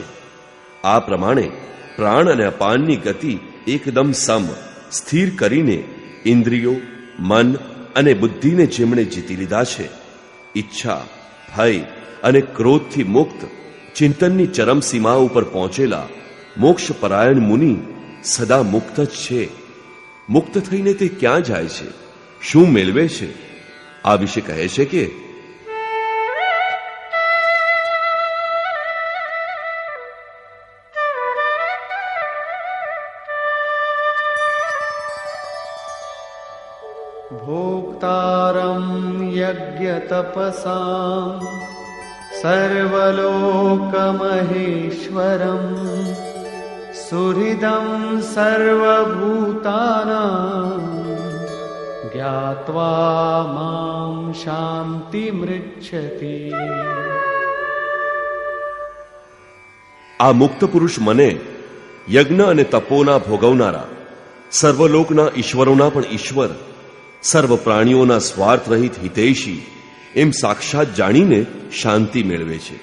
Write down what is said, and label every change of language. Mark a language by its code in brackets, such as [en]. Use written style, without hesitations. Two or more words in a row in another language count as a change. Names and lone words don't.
[gu] આ પ્રમાણે પ્રાણ અને અપાનની ગતિ એકદમ સમ સ્થિર કરીને ઇન્દ્રિયો, મન અને બુદ્ધિને જેમણે જીતી લીધા છે, ઈચ્છા, ભય અને ક્રોધથી મુક્ત, ચિંતનની ચરમ સીમા ઉપર પહોંચેલા મોક્ષપરાયણ મુનિ સદા મુક્ત જ છે. મુક્ત થઈને તે ક્યાં જાય છે, શું મેળવે છે? આ વિશે કહે છે કે [sa] भोक्तारं यज्ञतपसां सर्वलोकमहेश्वरं सुहृदं सर्वभूतानां ज्ञात्वा मां शान्तिमृच्छति. [gu] આ મુક્ત પુરુષ મને યજ્ઞ અને તપોના ભોગવનારા, સર્વલોકના ઈશ્વરોના પણ ઈશ્વર, સર્વ પ્રાણીઓના સ્વાર્થ રહિત હિતૈષી એમ સાક્ષાત જાણીને શાંતિ મેળવે છે.